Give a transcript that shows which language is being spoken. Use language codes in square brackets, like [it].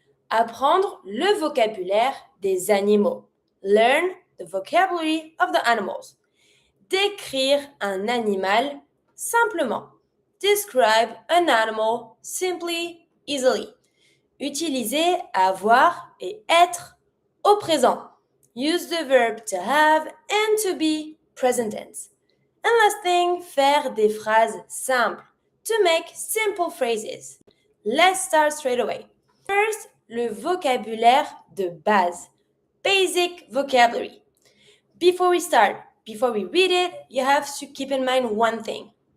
[fr] Apprendre le vocabulaire des animaux. [en] Learn the vocabulary of the animals. [fr] Décrire un animal simplement. [en] Describe an animal simply, easily. [fr] Utiliser avoir et être au présent. [en] Use the verb to have and to be, present tense. And last thing, [fr] faire des phrases simples. [en] To make simple phrases. Let's start straight away. First, [fr] le vocabulaire de base. [en] Basic vocabulary. Before we start, before we read it, you have to keep in mind one thing.